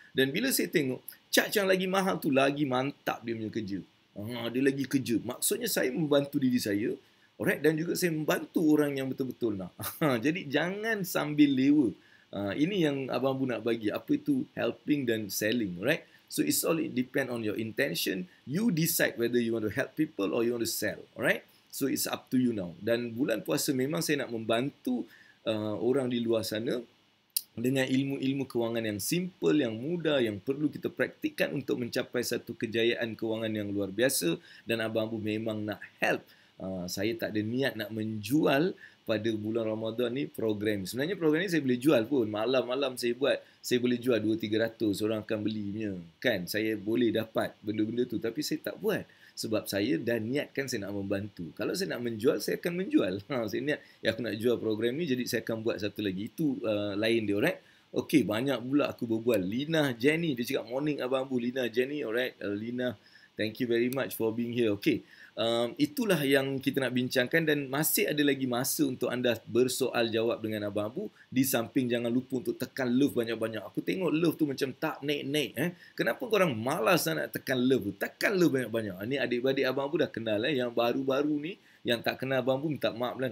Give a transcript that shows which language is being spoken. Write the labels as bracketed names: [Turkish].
[Malay] Dan bila saya tengok, charge yang lagi mahal tu lagi mantap dia punya kerja. Dia lagi kerja. Maksudnya saya membantu diri saya, alright, dan juga saya membantu orang yang betul-betul nak. Jadi jangan sambil lewa. Ini yang Abang Abu nak bagi. Apa itu helping dan selling, alright? [English] So it's all depend on your intention. You decide whether you want to help people or you want to sell. [Malay] Alright? [English] So it's up to you now. [Malay] Dan bulan puasa memang saya nak membantu orang di luar sana dengan ilmu-ilmu kewangan yang simple, yang mudah, yang perlu kita praktikkan untuk mencapai satu kejayaan kewangan yang luar biasa. Dan Abang Abu memang nak help. Saya tak ada niat nak menjual pada bulan Ramadan ni program. Sebenarnya program ni saya boleh jual pun. Malam-malam saya buat. Saya boleh jual 200-300. Orang akan belinya. Kan? Saya boleh dapat benda-benda tu. Tapi saya tak buat. Sebab saya dah niatkan saya nak membantu. Kalau saya nak menjual, saya akan menjual. Saya niat, aku nak jual program ni, jadi saya akan buat satu lagi. Itu lain dia, alright? Okey, banyak pula aku berbual. Lina Jenny, dia cakap, morning Abang Abu. Lina Jenny, alright? [English] Lina, thank you very much for being here. Okey. [Malay] Itulah yang kita nak bincangkan dan masih ada lagi masa untuk anda bersoal jawab dengan Abang Abu. Di samping jangan lupa untuk tekan love banyak-banyak. Aku tengok love tu macam tak naik-naik. Kenapa korang malas nak tekan love tu? Tekan love banyak-banyak. Ini adik-adik Abang Abu dah kenal. Yang baru-baru ni, yang tak kenal Abang Abu minta maaf lah.